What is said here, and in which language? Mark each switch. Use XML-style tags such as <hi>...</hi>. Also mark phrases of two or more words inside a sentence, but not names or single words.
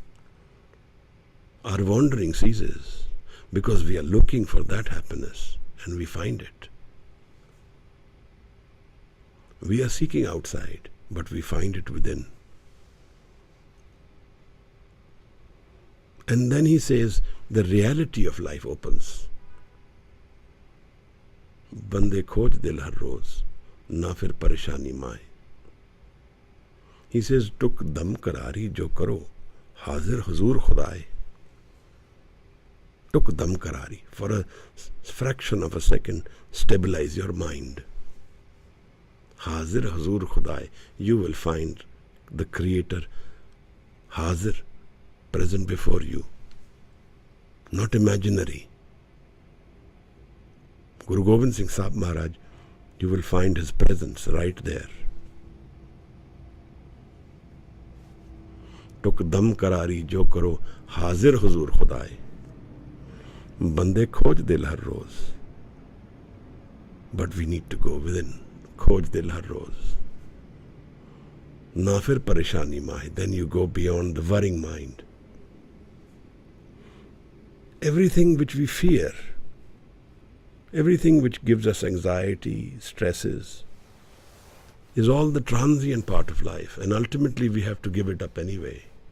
<en>Our wandering ceases because we are looking for that happiness and we find it. We are seeking outside, but we find it within. And then he says, the reality of life opens.</en> <pa>ਬੰਦੇ ਖੋਜ ਦਿਲ ਹਰ ਰੋਜ਼, ਨਾ ਫਿਰ ਪਰੇਸ਼ਾਨੀ ਮਾਹਿ.</pa> <en>He says,</en> <pa>ਟੁਕ ਦਮ ਕਰਾਰੀ ਜਉ ਕਰਹੁ, ਹਾਜ਼ਿਰ ਹਜ਼ੂਰਿ ਖੁਦਾਇ. ਟੁਕ ਦਮ ਕਰਾਰੀ.</pa> <en>For a fraction of a second, stabilize your mind.</en> <pa>ਹਾਜ਼ਿਰ ਹਜ਼ੂਰਿ ਖੁਦਾਇ.</pa> <en>You will find the Creator hazir, present before you. Not imaginary. Guru Gobind Singh Sahib Maharaj, you will find his presence right there.</en> <pa>ਟੁਕ ਦਮ ਕਰਾਰੀ ਜਉ ਕਰਹੁ, ਹਾਜ਼ਿਰ ਹਜ਼ੂਰਿ ਖੁਦਾਇ. ਬੰਦੇ ਖੋਜ ਦਿਲ ਹਰ ਰੋਜ਼.</pa> <en>But we need to go within.</en> <pa>ਖੋਜ ਦਿਲ ਹਰ ਰੋਜ਼। ਨਾ ਫਿਰ ਪਰੇਸ਼ਾਨੀ ਮਾਹਿ.</pa> <en>Then you go beyond the worrying mind. Everything which we fear, everything which gives us anxiety, stresses, is all the transient part of life, and ultimately we have to give it up anyway.</en>